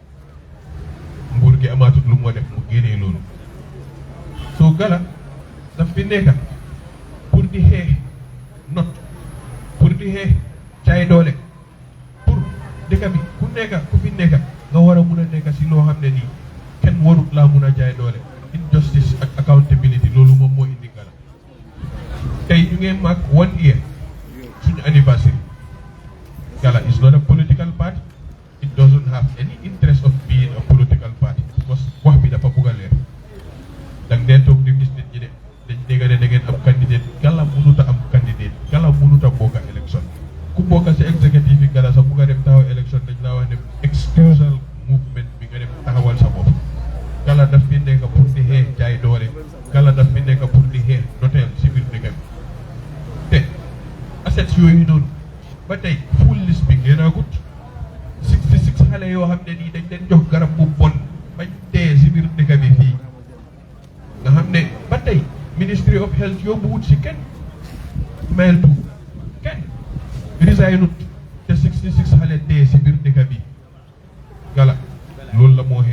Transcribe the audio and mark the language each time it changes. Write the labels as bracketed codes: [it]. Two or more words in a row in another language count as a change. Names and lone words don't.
[wo] nguur gi amaatut lu moo def mu génnee loolu soo Gala daf fi nekka pour di xeex not pour di xeex caay doole pour dëkk bi ku nekka ku fi nekka nga war a mun a nekka si loo xam ne nii kenn warut laa mun a jaay doole injustice ak accountability loolu moom moo indi Gala tey ñu ngeen mag 1 year suñu anniversary [en] Gala is not a political party it doesn't have any interest of being a political party because [wo] wax bi dafa bugg a leer dang dee toog di gis nit ñi ne dañ dégg ne da ngeen am candidate Gala mënut a am candidate Gala mënut a bokk a élection ku bokk si executive yi Gala sax bugg a dem taxaw élection dañ laa wax ne excusal movement bi nga dem taxawal sa bopp Gala daf fi nekk pour di xeex jaay doole Gala daf fi nekk pour di xeex noteel si biir dëkk bi te assets yooyu noonu ba tey [en] full list [wo] bi génnaagut 66 xale yoo xam ne nii dañ leen jox garab bu bon bañ dee si biir dëkk bi fii nga xam ne ba tey Ministry of Health yóbbu wut si kenn mail tu kenn resignut te 66 xale dee si biir dëkk bi Gala loolu la moo